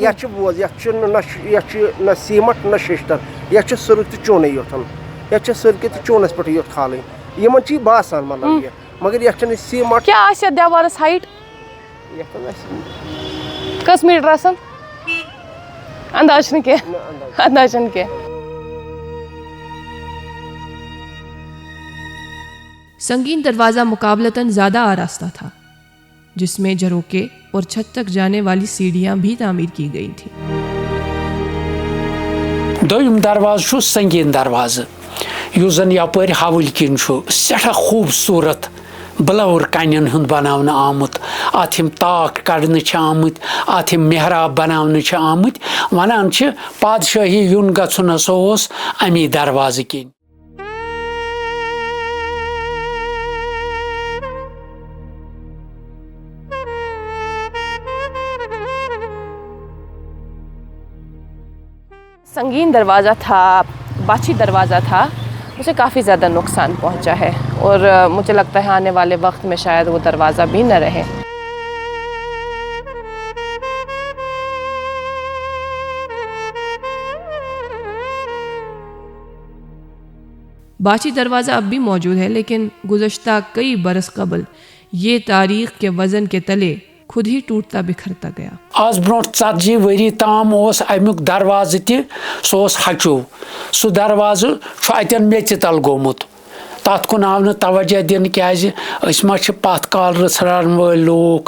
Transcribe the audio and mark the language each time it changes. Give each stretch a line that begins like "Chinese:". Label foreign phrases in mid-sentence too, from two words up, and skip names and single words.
Kashmiri: یَتھ چھُ بوز یَتھ چھُ نہ سیٖمَٹھ نہ شیشتر, یَتھ چھُ سٔرٕک تہِ چوٗنٕے یوٚتن, یَتھ چھِ سٔرکہِ تہِ چوٗنَس پٮ۪ٹھٕے یوت کھالٕنۍ. یِمن چھِ یہِ باسان مطلب یہِ مگر یَتھ چھُنہٕ سیٖمَٹھ. کیٛاہ آسہِ یَتھ دیوارَس ہایٹ یَتھ آسہِ کٔژ میٖٹر آسان انداز چھُنہٕ کینٛہہ انداز چھُنہٕ کینٛہہ.
Urdu: سنگین دروازہ مقابلتاً زیادہ آراستہ تھا جس میں جھروکے اور چھت تک جانے والی سیڑھیاں بھی تعمیر کی گئی تھیں.
Kashmiri: دوٚیُم دروازٕ چھُ سنگیٖن دروازٕ یُس زن یپٲرۍ حوٕلۍ کِنۍ چھُ سٮ۪ٹھاہ خوٗبصوٗرت بلور کَنٮ۪ن ہُنٛد بناونہٕ آمُت. اَتھ یِم طاق کڑنہٕ چھِ آمٕتۍ, اَتھ یِم محراب بناونہٕ چھِ آمٕتۍ. وَنان چھِ پادشٲہی یُن گژھُن ہسا اوس اَمی دروازٕ کِنۍ.
Urdu: سنگین دروازہ تھا, باچھی دروازہ تھا, اسے کافی زیادہ نقصان پہنچا ہے اور مجھے لگتا ہے آنے والے وقت میں شاید وہ دروازہ بھی نہ رہے. باچھی دروازہ اب بھی موجود ہے لیکن گزشتہ کئی برس قبل یہ تاریخ کے وزن کے تلے خود ہی ٹوٹتا بکھرتا گیا.
Kashmiri: آز برونٛٹھ 40 ؤری تام اوس امیُک دروازٕ تہِ سُہ اوس ہچوٗ. سُہ دروازٕ چھُ اَتٮ۪ن میٚژِ تل گوٚمُت. تَتھ کُن آو نہٕ توجہ دِنہٕ کیازِ أسۍ ما چھِ پتھ کال رٕژھراون وٲلۍ لوٗکھ.